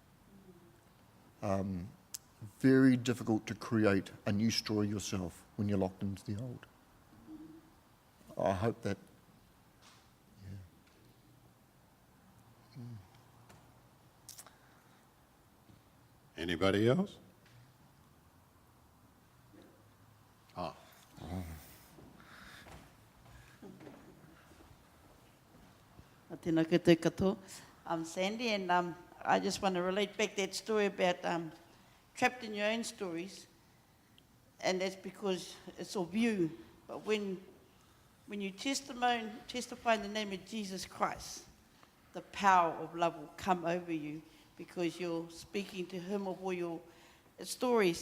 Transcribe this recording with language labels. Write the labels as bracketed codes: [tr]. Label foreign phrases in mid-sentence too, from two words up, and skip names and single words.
[en] Very difficult to create a new story yourself when you're locked into the old. I hope that. Anybody else? [mi] Tēnā koutou katoa. [en] I'm Sandy, and I just want to relate back that story about trapped in your own stories, and that's because it's of you. But when you testify in the name of Jesus Christ, the power of love will come over you because you're speaking to Him of all your stories.